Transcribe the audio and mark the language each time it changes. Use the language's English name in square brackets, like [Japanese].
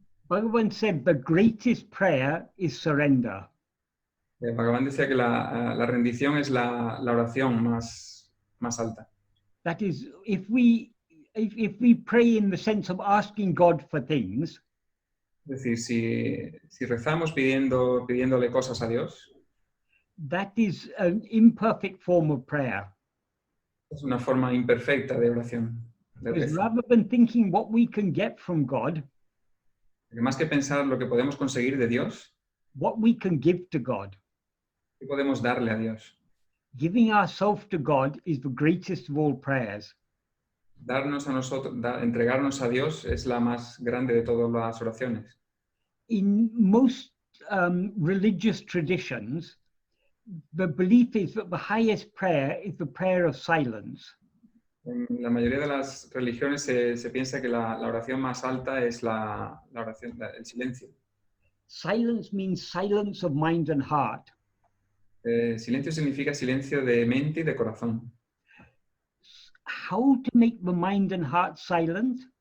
[English] Bhagavan said the greatest prayer is surrender. [Spanish] Bhagavan decía que la rendición es la oración más alta. [English] That is, if we pray in the sense of asking God for things, [Spanish] es decir, si rezamos pidiéndole cosas a Dios, [English] that is an imperfect form of prayer. [Spanish] Es una forma imperfecta de oración. [English] Because rather than thinking what we can get from God, [Spanish] más que pensar lo que podemos conseguir de Dios, [English] what we can give to God. [Spanish] ¿Qué podemos darle a Dios? [English] Giving ourselves to God is the greatest of all prayers. [Spanish] Darnos a nosotros, entregarnos a Dios es la más grande de todas las oraciones. [English] In most religious traditions, the belief is that the highest prayer is the prayer of silence. [Spanish] En la mayoría de las religiones se piensa que la oración más alta es la oración, el silencio. [English] Silence means silence of mind and heart. [Spanish] Silencio significa silencio de mente y de corazón. [English] How to make the mind and heart silent?